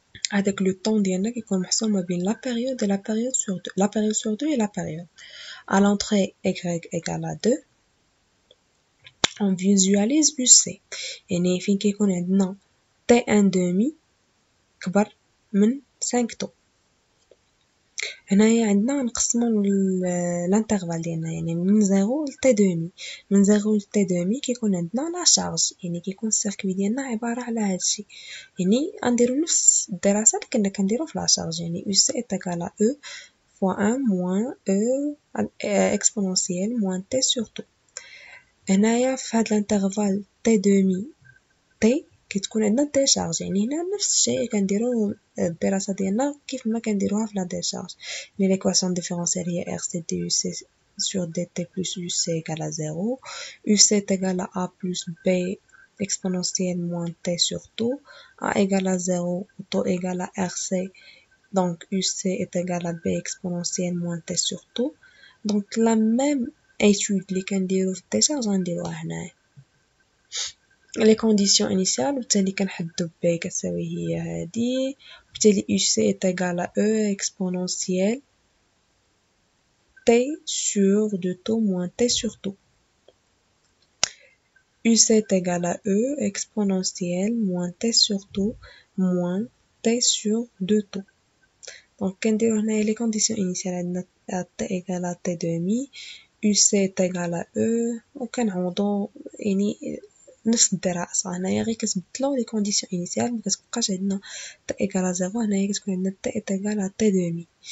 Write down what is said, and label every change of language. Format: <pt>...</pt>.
<fr>avec le temps</fr> <ar>ديالنا كيكون محصور ما بين</ar> <fr>la période et la période sur 2 la période sur 2 et la période à l'entrée Y égale à 2 on visualise UC</fr> <ar>يعني فين كيكون عندنا</ar> <fr>T1 demi كبر من 5 طو</fr> <ar>هنايا عندنا نقسمو الانترفال ديالنا، يعني من 0 ل t دومي. من 0 ل t دومي كيكون عندنا لا شارج، يعني كيكون السيركوي ديالنا عبارة على هادشي. يعني غنديرو نفس الدراسات اللي كنا كنديرو في لا شارج، يعني</ar> <fr>u c est égal à e fois 1 moins e exponentielle moins t sur 2.</fr> <ar>هنايا في هاد الانترفال t دومي t كتكون عندنا ديشارج، يعني هنا نفس الشيء كنديرو الدراسة ديالنا كيف ما كنديروها في لا ديشارج. يعني ليكواسيون ديفيرونسيال هي</ar> <fr>r c d u c sur dt plus u c égale à 0, u c est égal à a plus b exponentielle moins t sur 2, a égale à 0, taux égale à rc, donc u c est égal à b exponentielle moins t sur 2. donc la même étude</fr> <ar>اللي كنديرو في الديشارج غنديروها هنايا.</ar> <fr>les conditions initiales</fr> <ar>وبالتالي كنحدو b كتساوي هي هادي، وبالتالي</ar> <fr>u c est égal à e exponentielle t sur 2 taux moins t sur 2. u c est égal à e exponentielle moins t sur 2 moins t sur 2 taux. donc كنديرو هنايا les conditions initiales عندنا t égale à t demi، u c est égal à e،</fr> <ar>وكنعوضو يعني نفس الدراسة. هنايا غير كتبدلو لي كونديسيون انيسيال، مكتبقاش عندنا t égale à 0، هنايا كتكون عندنا</ar> <fr>t est égal à t demi.</fr>